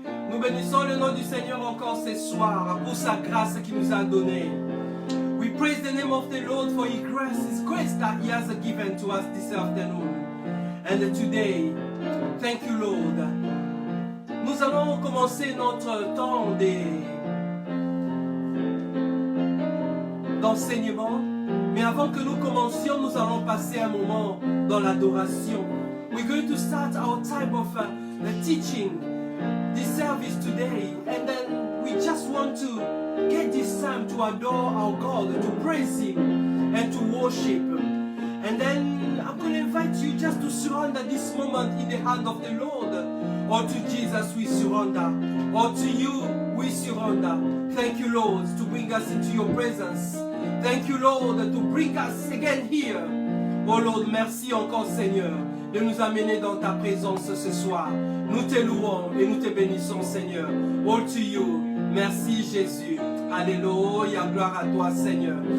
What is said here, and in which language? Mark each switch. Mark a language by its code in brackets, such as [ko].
[fr] Nous bénissons le nom du Seigneur encore ce soir pour sa grâce qu'il nous a donnée. [en] We praise the name of the Lord for His grace that He has given to us this afternoon. And today, thank you Lord. [fr] Nous allons commencer notre temps d'enseignement. Mais avant que nous commencions, nous allons passer un moment dans l'adoration. [en] We're going to start our time of the teaching, this service today. And then we just want to get this time to adore our God, to praise Him and to worship Him. And then I'm going to invite you just to surrender this moment in the hand of the Lord. Or to Jesus we surrender. Or to you we surrender. Thank you Lord to bring us into your presence. Thank you Lord to bring us again here. Oh Lord, [fr] merci encore Seigneur de nous amener dans ta présence ce soir. Nous te louons et nous te bénissons Seigneur. [en] All to you. [fr] Merci Jésus. Alléluia, gloire à toi Seigneur.